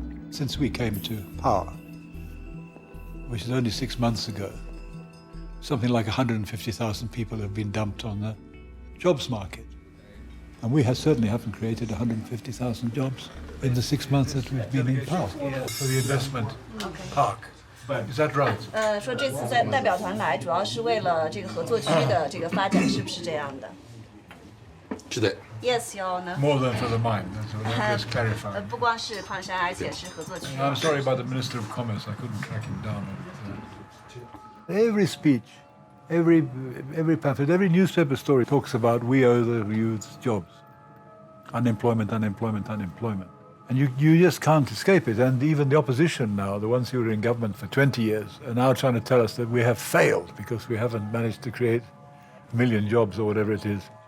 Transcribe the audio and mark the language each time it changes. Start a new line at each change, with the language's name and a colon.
English: Since we came to power, which is only 6 months ago, something like 150,000 people have been dumped on the jobs market. And we certainly haven't created 150,000 jobs in the 6 months that we've been in power. For the investment park. Is that right?
Chinese: 说这次在代表团来，主要是为了这个合作区的这个发展，是不是这样的？是的。
English: Yes, Your Honor. More than for the mine. That's just clarifying.
Chinese: 不光是矿山，而且是合作区。
English: I'm sorry about the Minister of Commerce. I couldn't track him down. Every speech, every pamphlet, every newspaper story talks about we owe the youth jobs. Unemployment, unemployment, unemployment. And you just can't escape it. And even the opposition now, the ones who were in government for 20 years, are now trying to tell us that we have failed because we haven't managed to create 1 million jobs or whatever it is.